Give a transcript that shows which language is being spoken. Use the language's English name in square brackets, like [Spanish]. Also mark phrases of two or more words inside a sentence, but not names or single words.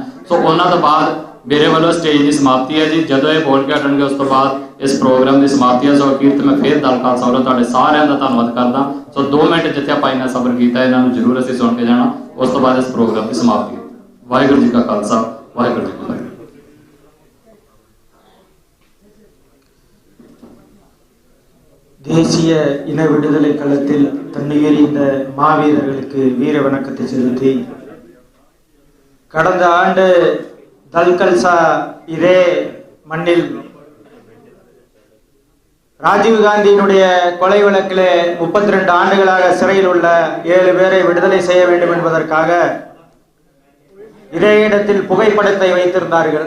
[Punjabi] ਸੋ ਉਹਨਾਂ ਤੋਂ ਬਾਅਦ ਮੇਰੇ ਵੱਲੋਂ ਸਟੇਜ ਦੀ ਸਮਾਪਤੀ ਹੈ ਜੀ। ਜਦੋਂ ਇਹ ਬੋਲ ਕੇ ਹਟਣਗੇ ਉਸ ਤੋਂ ਬਾਅਦ ਇਸ ਪ੍ਰੋਗਰਾਮ ਦੀ ਸਮਾਪਤੀ ਹੈ। ਸੋ ਅਖੀਰ ਤੇ ਮੈਂ ਫਿਰ ਦਲ ਖਾਲਸਾ ਵੱਲੋਂ ਤੁਹਾਡੇ ਸਾਰਿਆਂ ਦਾ ਧੰਨਵਾਦ ਕਰਦਾ। ਸੋ 2 ਮਿੰਟ ਜਿੱਥੇ ਆਪਾਂ ਇਹਨਾਂ ਸਬਰ ਕੀਤਾ ਇਹਨਾਂ ਨੂੰ ਜ਼ਰੂਰ ਅਸੀਂ ਸੁਣ ਕੇ ਜਾਣਾ, ਉਸ ਤੋਂ ਬਾਅਦ ਇਸ ਪ੍ਰੋਗਰਾਮ ਦੀ ਸਮਾਪਤੀ। ਵਾਹਿਗੁਰੂ ਜੀ ਕਾ ਖਾਲਸਾ, ਵਾਹਿਗੁਰੂ ਜੀ ਕੀ ਫਤਿਹ। [Tamil] தேசிய இன விடுதலை களத்தில் தன்னுயிரிந்த மாவீரர்களுக்கு வீர வணக்கத்தை செலுத்தி கடந்த ஆண்டு தல்கல்சா இதே மண்ணில் ராஜீவ்காந்தியினுடைய கொலை வழக்கிலே 32 ஆண்டுகளாக சிறையில் உள்ள 7 பேரை விடுதலை செய்ய வேண்டும் என்பதற்காக இதே இடத்தில் புகைப்படத்தை வைத்திருந்தார்கள்.